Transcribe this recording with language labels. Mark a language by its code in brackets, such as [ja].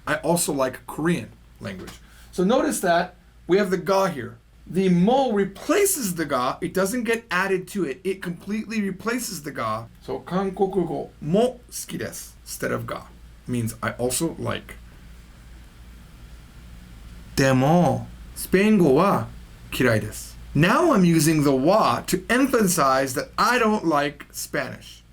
[en] I also like Korean language. So notice that we have the ga here. The mo replaces the ga. It doesn't get added to it. It completely replaces the ga. So [ja] 韓国語も好きです [en] instead of ga. Means I also like. [ja] でもスペイン語は嫌いです. [en] Now I'm using the wa to emphasize that I don't like Spanish.